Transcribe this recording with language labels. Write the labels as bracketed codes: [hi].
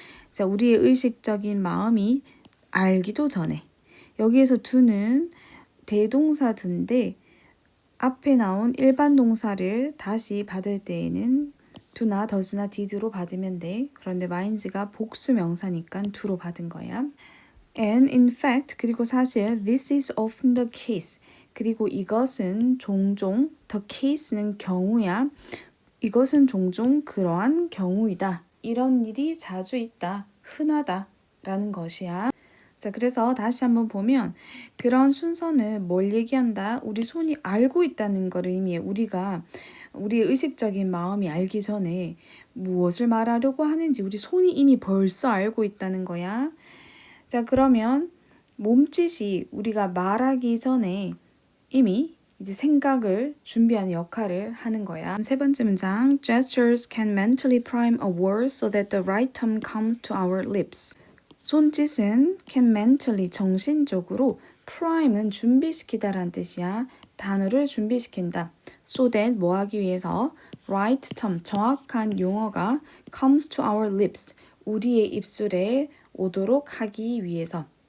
[ko] 자, 우리의 의식적인 마음이 알기도 전에. 여기에서 do는 대동사 do인데 앞에 나온 일반 동사를 다시 받을 때에는 do나 does나 did로 받으면 돼. 그런데 minds가 복수 명사니까 do로 받은 거야. [en] And in fact, [ko] 그리고 사실 [en] this is often the case. [ko] 그리고 이것은 종종, the case는 경우야. 이것은 종종 그러한 경우이다. 이런 일이 자주 있다. 흔하다. 라는 것이야. 자, 그래서 다시 한번 보면 그런 순서는 뭘 얘기한다? 우리 손이 알고 있다는 걸 의미해. 우리가 우리의 의식적인 마음이 알기 전에 무엇을 말하려고 하는지 우리 손이 이미 벌써 알고 있다는 거야. 자, 그러면 몸짓이 우리가 말하기 전에 이미 이제 생각을 준비하는 역할을 하는 거야. 세 번째 문장. [en] Gestures can mentally prime a word so that the right term comes to our lips. [ko] 손짓은 [en] can mentally, [ko] 정신적으로, prime은 준비시키다라는 뜻이야. 단어를 준비시킨다. [en] So that [ko] 뭐 하기 위해서, [en] right term, [ko] 정확한 용어가 [en] comes to our lips, [ko] 우리의 입술에 오도록 하기 위해서.